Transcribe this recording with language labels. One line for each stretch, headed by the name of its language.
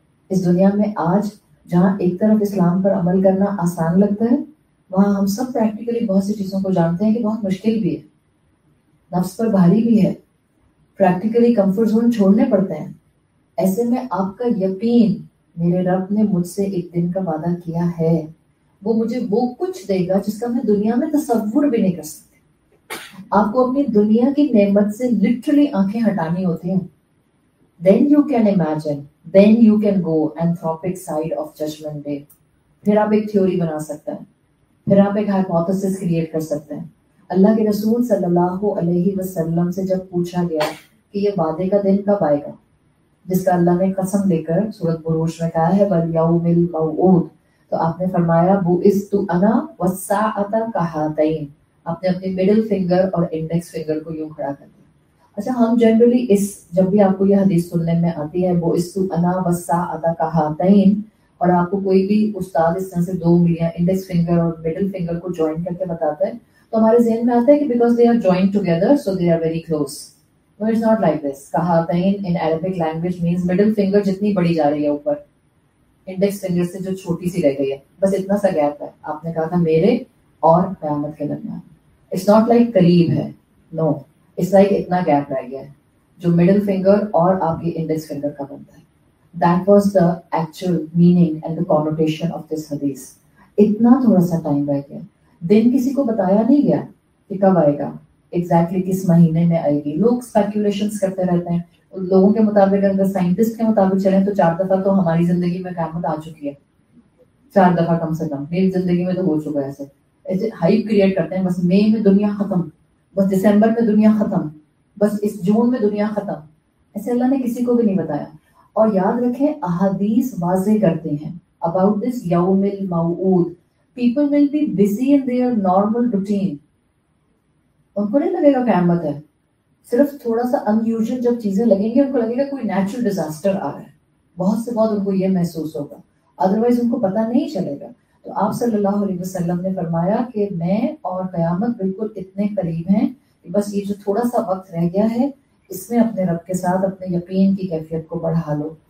Urdu: اس دنیا میں آج جہاں ایک طرف اسلام پر عمل کرنا آسان لگتا ہے، وہاں ہم سب پریکٹیکلی بہت سی چیزوں کو جانتے ہیں کہ بہت مشکل بھی ہے، نفس پر بھاری بھی ہے، پریکٹیکلی کمفرٹ زون چھوڑنے پڑتے ہیں. ایسے میں آپ کا یقین، میرے رب نے مجھ سے ایک دن کا وعدہ کیا ہے، وہ مجھے وہ کچھ دے گا جس کا میں دنیا میں تصور بھی نہیں کر سکتی. آپ کو اپنی دنیا کی نعمت سے لٹرلی آنکھیں ہٹانی ہوتی ہیں.
English: Then you can imagine, then you can go anthropic side of judgment day.
Urdu: پھر آپ ایک تھیوری بنا سکتے ہیں، پھر آپ ایک ہائپوتھیسس کریٹ کر سکتے ہیں. اللہ کے رسول صلی اللہ علیہ وسلم سے جب پوچھا گیا کہ یہ وعدے کا دن کب آئے گا، جس کا اللہ نے قسم لے کر سورۃ بروج میں کہا ہے
Arabic: وَالْيَوْمِ الْمَوْعُودِ،
Urdu: تو آپ نے فرمایا
Arabic: بُعِثْتُ أَنَا وَالسَّاعَةَ كَهَاتَيْنِ.
Urdu: آپ نے اپنے مڈل فنگر اور انڈیکس فنگر کو یوں کھڑا کر دیا. اچھا، ہم جنرلی جب بھی آپ کو یہ حدیث سننے میں آتی ہے
Arabic: بُعِثْتُ أَنَا وَالسَّاعَةَ كَهَاتَيْنِ،
Urdu: اور آپ کو کوئی بھی استاد اس طرح سے دو انگلیاں انڈیکس فنگر اور مڈل فنگر کو جوائن کر کے بتاتا ہے، تو ہمارے ذہن میں آتا ہے کہ
English: Because they are joined together so they are very close. No, it's not like this.
Urdu: کہاتین
English: in Arabic language means middle finger
Urdu: جتنی بڑی جا رہی ہے اوپر، انڈیکس فنگر سے جو چھوٹی سی رہ گئی ہے، بس اتنا سا گیپ ہے. آپ نے کہا تھا میرے اور قیامت کے درمیان.
English: It's not like
Urdu: قریب ہے،
English: no. It's like
Urdu: اتنا گیپ رہ گیا ہے جو مڈل فنگر اور آپ کی انڈیکس فنگر کا بنتا ہے.
English: That was the actual meaning and the connotation of this hadith.
Urdu: اتنا تھوڑا سا ٹائم رہ گیا. دن کسی کو بتایا نہیں گیا کہ کب آئے گا، ایگزیکٹلی کس مہینے میں آئے گی. لوگ اسپیکولیشنس کرتے رہتے ہیں. لوگوں کے مطابق اگر سائنٹسٹ کے مطابق چلیں تو 4 دفعہ تو ہماری زندگی میں قیامت آ چکی ہے، 4 دفعہ کم سے کم. میری زندگی میں تو ہو چکا ہے. ایسے ہائپ کریٹ کرتے ہیں، بس مئی میں دنیا ختم، بس دسمبر میں دنیا ختم، بس اس جون میں دنیا ختم. ایسے اللہ نے کسی کو بھی نہیں بتایا. اور یاد رکھیں احادیث واضح کرتے ہیں
English: about this
Urdu: یوم الموعود.
English: People will be busy in their normal routine.
Urdu: ان کو نہیں لگے گا قیامت ہے، صرف تھوڑا سا ان یوزل جب چیزیں لگیں گی ان کو لگے گا کوئی نیچرل ڈیزاسٹر آ رہا ہے، بہت سے بہت ان کو یہ محسوس ہوگا، ادروائز ان کو پتہ نہیں چلے گا. تو آپ صلی اللہ علیہ وسلم نے فرمایا کہ میں اور قیامت بالکل اتنے قریب ہیں کہ بس یہ جو تھوڑا سا وقت رہ گیا ہے اس میں اپنے رب کے ساتھ اپنے یقین کی کیفیت کو بڑھا لو.